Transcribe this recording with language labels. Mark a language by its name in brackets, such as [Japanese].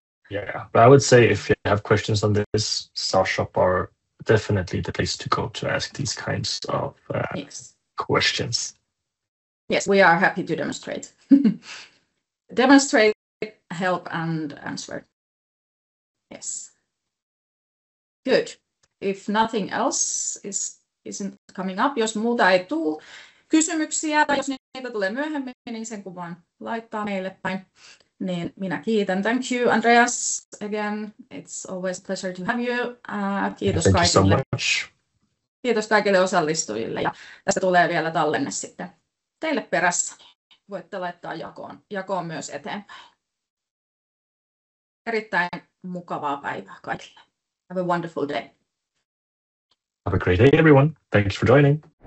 [English] Yeah, but I would say if you have questions on this, SaaShop are definitely the place to go to ask these kinds of questions. Yes, we are happy to demonstrate. Demonstrate, help, and answer. Yes. Good. If nothing else isn't coming up, [Finnish] jos muuta ei tule kysymyksiä tai jos niitä tulee myöhemmin, niin sen kun vaan laittaa meille päin, niin minä kiitän. [English] Thank you, Andreas. Again, it's always a pleasure to have you. [Finnish] Kiitos [English] Thank [Finnish] kaikille. [English] you so much. [Finnish] Kiitos kaikille osallistujille. Ja tästä tulee vielä tallenne sitten teille perässä. Voitte laittaa jakoon myös eteenpäin. Erittäin mukavaa päivää kaikille. [English] Have a wonderful day. Have a great day, everyone. Thanks for joining.